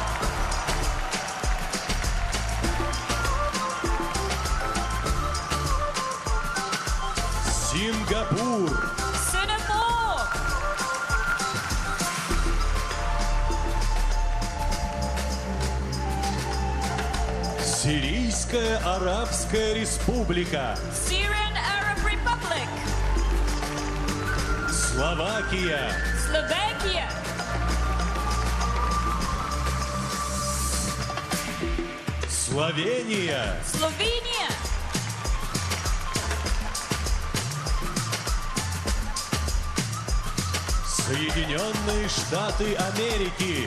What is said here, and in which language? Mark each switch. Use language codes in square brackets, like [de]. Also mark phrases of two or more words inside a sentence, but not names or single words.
[ru] Сингапур. [en] Singapore. [ru] Сирийская Арабская Республика. [en] Syrian Arab Republic. [ru] Словакия. [en] Slovakia. [ru] Словения. [en] Slovenia. [ru] Соединенные Штаты Америки.